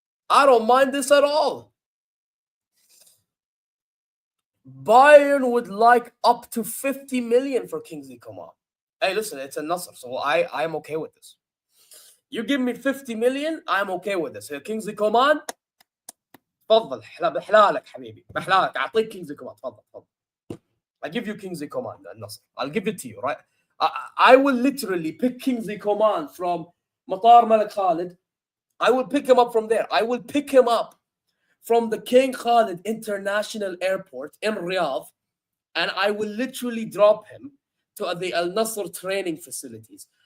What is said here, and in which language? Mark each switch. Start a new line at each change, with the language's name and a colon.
English: I don't mind this at all. Bayern would like up to 50 million for Kingsley Coman. Hey, listen, it's a Nassr, so I'm okay with this. You give me 50 million, I'm okay with this.
Arabic: Kingsley Coman, تفضل بحلالك حبيبي بحلالك أعطيك Kingsley Coman تفضل.
English: I give you Kingsley Coman, Nassr. I'll give it to you, right? I will literally pick Kingsley Coman from Matar Malik Khalid. I will pick him up from there. I will pick him up from the King Khalid International Airport in Riyadh, and I will literally drop him to the Al Nassr training facilities.